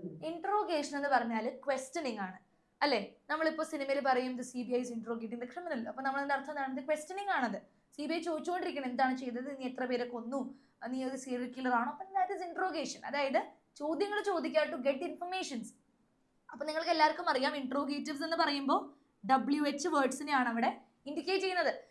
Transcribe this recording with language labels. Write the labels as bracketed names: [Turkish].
[Malayalam] Interrogation എന്ന് പറഞ്ഞാല് questioning ആണ്, അല്ലെ? നമ്മളിപ്പോ സിനിമയിൽ പറയും [English] CBI is interrogating the criminal. [Malayalam] അപ്പൊ നമ്മളതിന്റെ അർത്ഥം എന്താണ്? ക്വസ്റ്റനിങ് ആണത്. CBI ചോദിച്ചുകൊണ്ടിരിക്കണം എന്താണ് ചെയ്തത്, നീ എത്ര പേരെ കൊന്നു, നീ ഒരു സീരിയൽ കില്ലർ ആണോ? അപ്പൊ [English] That is interrogation. [Malayalam] അതായത് ചോദ്യങ്ങൾ ചോദിക്കുക [English] To get informations. [Malayalam] അപ്പൊ നിങ്ങൾക്ക് എല്ലാവർക്കും അറിയാം, ഇൻട്രോഗേറ്റീവ്സ് എന്ന് പറയുമ്പോൾ WH വേർഡ്സിനെയാണ് അവിടെ ഇൻഡിക്കേറ്റ് ചെയ്യുന്നത്.